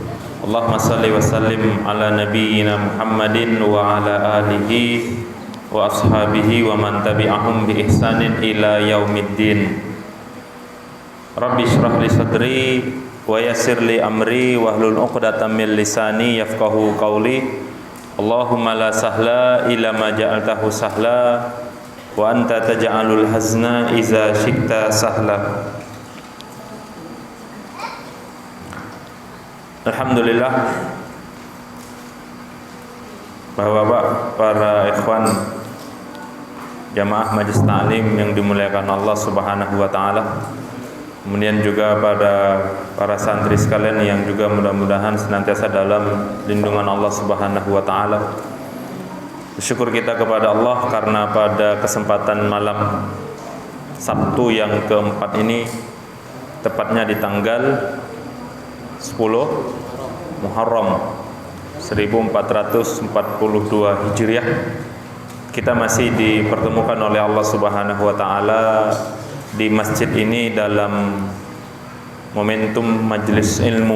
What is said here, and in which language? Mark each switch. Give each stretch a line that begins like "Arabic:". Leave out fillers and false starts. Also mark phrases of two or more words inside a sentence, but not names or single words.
Arabic: اللهم صل وسلم على نبينا محمد وعلى آله وأصحابه ومن تبعهم بإحسان إلى يوم الدين. رب اشرح لي صدري ويسر لي أمري واحلل عقدة من لساني يفقهوا قولي. اللهم لا سهل إلا ما جعلته سهلا وأنت تجعل الحزن إذا شئت سهلا.
Indonesian: Alhamdulillah, Bapak-bapak, para ikhwan jamaah Majelis Ta'lim yang dimuliakan Allah
Arabic: سبحانه وتعالى.
Indonesian: Kemudian juga pada para santri sekalian yang juga mudah-mudahan senantiasa dalam lindungan Allah
Arabic: سبحانه وتعالى.
Indonesian: Bersyukur kita kepada Allah karena pada kesempatan malam Sabtu yang keempat ini, tepatnya di tanggal 10 Muharram 1442 Hijriah, kita masih dipertemukan oleh Allah
Arabic: سبحانه وتعالى
Indonesian: di masjid ini dalam momentum majelis ilmu.